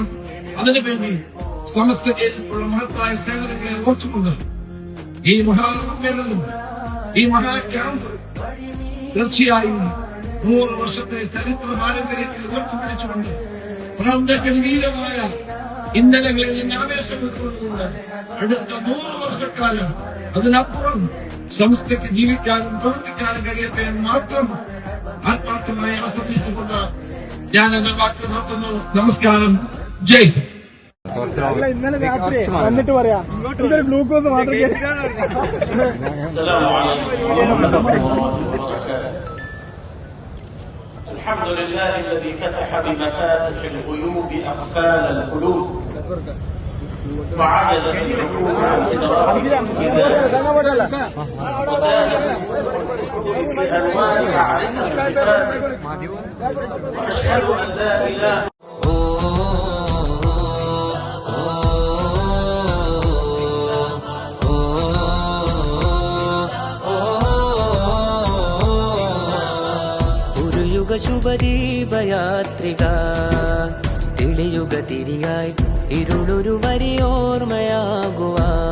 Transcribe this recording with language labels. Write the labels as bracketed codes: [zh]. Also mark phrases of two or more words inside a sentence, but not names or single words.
[ml] അതിനുവേണ്ടി സമസ്ത ചെയ്തിട്ടുള്ള മഹത്തായ സേവനങ്ങളെ ഓർത്തുകൊണ്ട് ഈ മഹാസമ്മേളനം, ഈ മഹാ ക്യാമ്പ് തീർച്ചയായും 100 വർഷത്തെ ചരിത്ര പാരമ്പര്യത്തിൽ ഉയർത്തിപ്പിടിച്ചുകൊണ്ട് പ്രാന്തഗംഭീരമായ ഇന്നലകളിൽ നിന്ന് ആവേശം ഉൾക്കൊണ്ടുകൊണ്ട് അടുത്ത 100 വർഷക്കാലം അതിനപ്പുറം സംസ്ഥയ്ക്ക് ജീവിക്കാനും പ്രവർത്തിക്കാനും കഴിയട്ടെ എന്ന് മാത്രം ആത്മാർത്ഥമായി ആസ്വദിച്ചുകൊണ്ട് ഞാൻ എന്റെ വാക്ക് നിർത്തുന്നു. നമസ്കാരം. ജയ്. ഇന്നലെ രാത്രി വന്നിട്ട് പറയാം ഇതൊരു ഗ്ലൂക്കോസ് മാത്രം. [ar] الحمد لله الذي فتح بمفاتح الغيوب أقفال القلوب وعجزت العقول عن إدراك وزادت بأنوار معرفة الصفات وأشهد أن لا إله [ml] ശുഭദീപയാത്രിക തെളിയുക തിരിയായി ഇരുളൊരു വരിയോർമ്മയാകുവാ